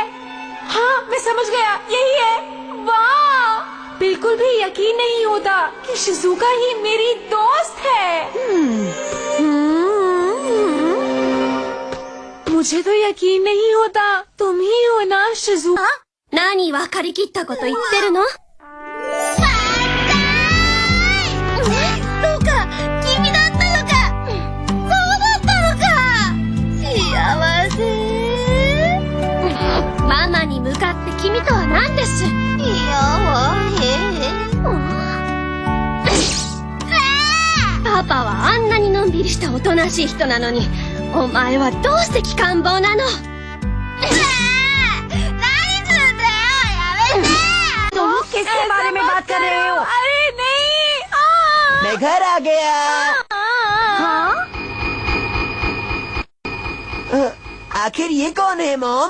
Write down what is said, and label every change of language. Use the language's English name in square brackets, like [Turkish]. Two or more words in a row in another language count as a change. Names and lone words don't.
[Hindi] हाँ, मैं समझ गया, यही है। वाह, बिल्कुल भी यकीन नहीं होता कि शिजुका ही मेरी दोस्त है। मुझे तो यकीन नहीं होता, तुम ही हो ना शिजुका? [Japanese] 何分かりきったこと言ってるの？そうか、君だったのか。そうだったのか。幸せ。ママに向かって君とは何です？パパはあんなにのんびりしたおとなしい人なのに、お前はどうして機関棒なの？ [Hindi] तुम किसके बारे में बात कर रहे हो? अरे नहीं। मैं घर आ गया। आखिर ये कौन है मॉम?